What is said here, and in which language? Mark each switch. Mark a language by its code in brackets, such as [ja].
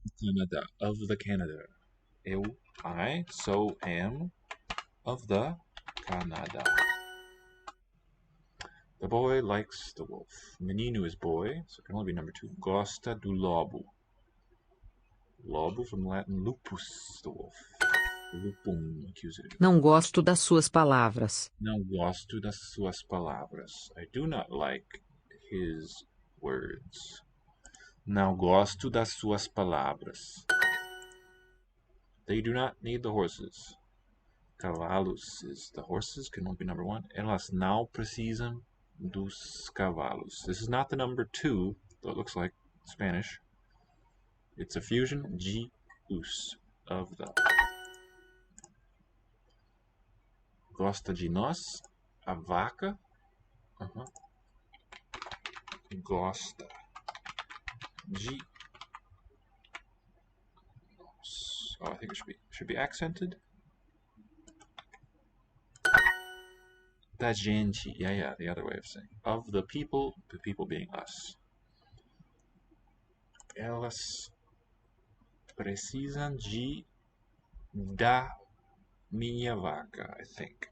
[en] Canada, of the Canada. I am of the Canada. The boy likes the wolf. Menino is boy, so it can only be number 2. [pt] Gosta do lobo. [en] Lobo from Latin lupus, the wolf. [la] Lupum, accusative. [pt] Não gosto das suas palavras. Não gosto das suas palavras. [en] I do not like his words. [pt] Não gosto das suas palavras. [en] They do not need the horses. Cavalos is the horses, can only be number 1. [pt] Elas não precisam dos cavalos. [en] This is not the number 2, though it looks like Spanish. It's a fusion, de-us, of the. [pt] Gosta de nós, a vaca. Gosta de. [en] Oh, I think it should be accented. [pt] Da gente. [en] Yeah, the other way of saying. Of the people being us. [pt] Elas precisam da minha vaca, [en] I think.